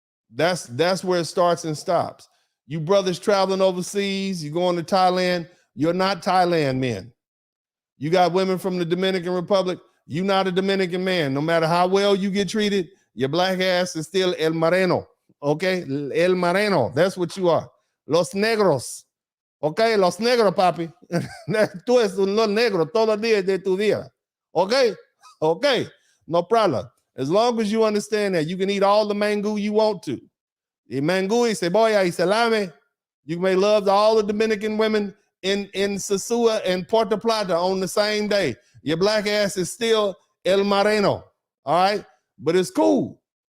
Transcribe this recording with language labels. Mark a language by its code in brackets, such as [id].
[en] That's where it starts and stops. You brothers traveling overseas, you going to Thailand, you're not Thailand men. You got women from the Dominican Republic, you're not a Dominican man. No matter how well you get treated, your black ass is still El Moreno, okay? El Moreno, that's what you are. [es] Los negros, okay? Los negros, papi. Tú eres un negro todos los días de tu vida, okay? [en] Okay, no problem. As long as you understand that, you can eat all the mango you want to. [es] Y mango y cebolla y salame. [en] You may love all the Dominican women in Sosúa and Puerto Plata on the same day. Your black ass is still El Moreno, all right? But it's cool.